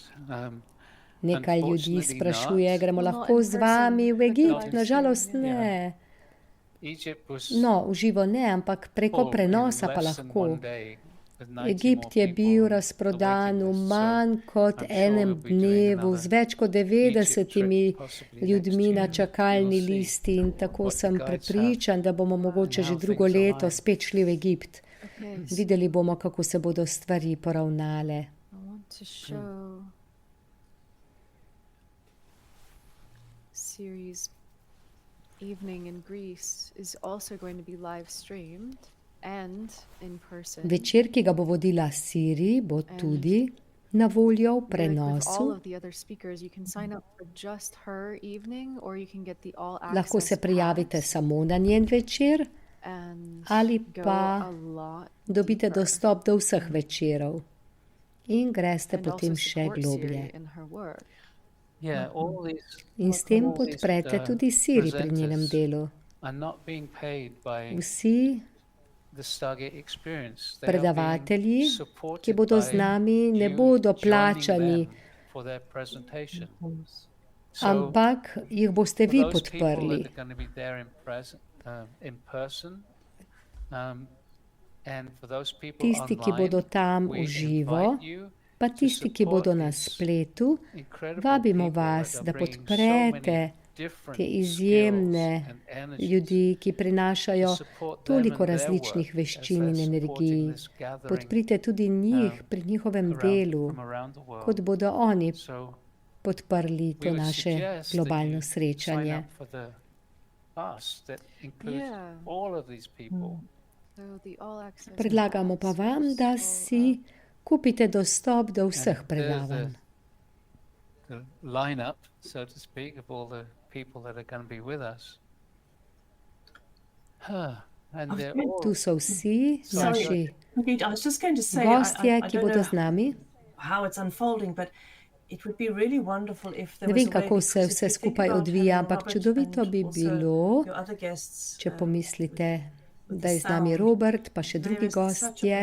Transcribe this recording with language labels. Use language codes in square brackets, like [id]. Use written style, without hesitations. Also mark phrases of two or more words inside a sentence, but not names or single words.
[sl] Nekaj ljudi [en] Unfortunately [sl] sprašuje, [en] not. [sl] gremo [en] Well, not [sl] lahko [en] in [sl] z vami v [en] person, but [sl] Egipt? [en] live [sl] Nažalost [en] stream, [sl] ne. [en] Egypt was [sl] No, v živo ne, ampak preko [en] full [sl] prenosa [en] in [sl] pa [en] less than [sl] lahko. [en] one day, with 90 [sl] Egipt [en] more [sl] je [en] people [sl] bil [en] on the [sl] razprodan v [en] waiting list, so [sl] manj kot [en] I'm sure [sl] enem [en] we'll be doing [sl] dnevu z [en] another [sl] več kot [en] Egypt [sl] 90 [en] trip possibly [sl] ljudmi [en] next [sl] na [en] year. [sl] čakalni [en] We'll see [sl] listi in tako [en] what the [sl] sem [en] guides [sl] prepričan, da bomo mogoče že [en] how [sl] drugo [en] things [sl] leto [en] align. [sl] spet šli v Egipt. [en] Okay, so [sl] Videli bomo, kako se bodo stvari poravnale. [en] I want to show series Evening in Greece is also going to be live streamed and in person. [sl] Večer, ki ga bo vodila Siri, bo tudi na voljo v [en] Like with all [sl] prenosu. [en] of the other speakers, you can sign up for just her evening, or you can get the all [sl] Lahko se [en] access [sl] prijavite [en] pass [sl] samo na njen večer [en] and [sl] ali [en] go [sl] pa [en] a lot [sl] dobite [en] deeper [sl] dostop do vseh večerov in greste [en] and also [sl] potem še [en] support Siri [sl] globlje. [en] in her work. Yeah, all these [sl] In s tem [en] all these, [sl] podprete tudi Siri pri njenem [en] presenters [sl] delu. [en] are not being paid by [sl] Vsi [en] the Stargate experience. They are being [sl] predavatelji, ki [en] supported [sl] bodo [en] by [sl] z nami, ne [en] you [sl] bodo [en] joining [sl] plačani, [en] them for their presentation. So [sl] ampak jih boste [en] for [sl] vi [en] those people that [sl] podprli. [en] are going to be there in person, and for those people [sl] Tisti, ki bodo [en] online, [sl] tam [en] we [sl] v živo, [en] invite you [sl] pa [en] to [sl] tisti, ki bodo [en] support [sl] na [en] these [sl] spletu, [en] incredible [sl] vabimo [en] people that [sl] vas, [en] are [sl] da [en] bringing so [sl] podprete [en] many different [sl] te [en] skills [sl] izjemne [en] and energies [sl] ljudi, ki prinašajo [en] to support them [sl] toliko [en] and their [sl] različnih [en] work [sl] veščin [en] as [sl] in [en] they're [sl] energij. [en] supporting this gathering [sl] Podprite tudi njih pri njihovem delu, [en] from around the world. [sl] kot bodo oni [en] So [sl] podprli to [en] we would [sl] naše [en] suggest that [sl] globalno [en] you sign [sl] srečanje. [en] up for the pass that includes Yeah. all of these people. So the all access [sl] Predlagamo pa [en] pass [sl] vam, [en] will [sl] da [en] scroll [sl] si [en] up. [sl] kupite dostop do vseh [en] And there's [sl] predavanj. [en] the lineup, so to speak, of all the people that are going to be with us. And they're all [sl] Tu so vsi [en] Sorry. [sl] naši [en] Indeed, I was just going to say, [sl] gostje, [en] I [sl] ki [en] don't [sl] bodo [en] know [sl] z nami. [en] how it's unfolding, but it would be really wonderful if there [sl] Ne [en] was [sl] vem, [en] a way, [sl] kako [en] because [sl] se [en] if [sl] vse [en] you think [sl] skupaj [en] about [sl] odvija, [en] having [sl] ampak [en] Robert [sl] čudovito [en] and [sl] bi [en] also [sl] bilo, [en] your other guests, [sl] če pomislite, [en] with [sl] da je [en] the [sl] z nami [en] sound. [sl] Robert, pa še [en] There [sl] drugi [en] is such a [sl] gostje.